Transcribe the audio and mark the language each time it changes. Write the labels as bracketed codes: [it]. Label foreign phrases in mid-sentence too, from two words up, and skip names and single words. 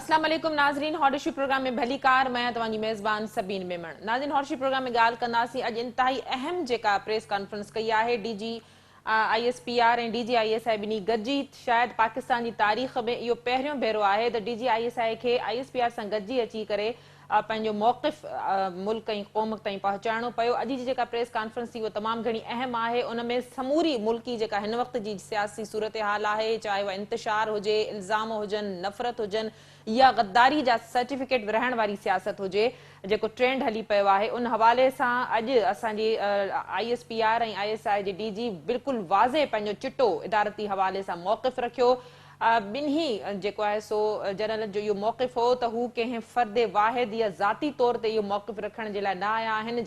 [sd] السلام عليڪم ناظرين، هورشي پروگرام ۾ ڀلي ڪار مان توهانجي ميزبان سبين ميمڻ. ناظرين، هورشي پروگرام ۾ ڳالهه ڪنداسين اڄ انتهائي اهم جيڪا پريس ڪانفرنس ڪئي آهي ڊي جي ISPR ۽ DGISI ٻنهي گڏجي شايد [ur] پاکستان کی تاریخ میں [sd] اهو پهريون ڀيرو آهي تہ DGISI کي ISPR سان گڏجي اچي ڪري پنهنجو موقف ملڪ ۽ قوم تائين پهچائڻو پيو. اڄ جي جيڪا پريس ڪانفرنس ٿي اهو تمام گهڻي اهم آهي. ان ۾ سموري ملڪي جيڪا هن وقت جي سياسي صورتحال آهي، چاهي وهہ انتشار هجي، الزام هجن، نفرت هجن يا غداري جا سرٽيفڪيٽ ورهائڻ واري سياست هجي، جيڪو ٽرينڊ هلي پيو آهي، ان حوالي سان اڄ اسانجي ISPR ۽ ISI جي DG بلڪل واضح پنهنجو چٽو ادارتي حوالي سان موقف رکيو. ٻنهي جيڪو آهي سو جنرل جو اهو موقف هو تہ هو ڪنهن فرد واحد يا ذاتي طور تي اهو موقف رکڻ جي لاءِ نہ آيا آهن.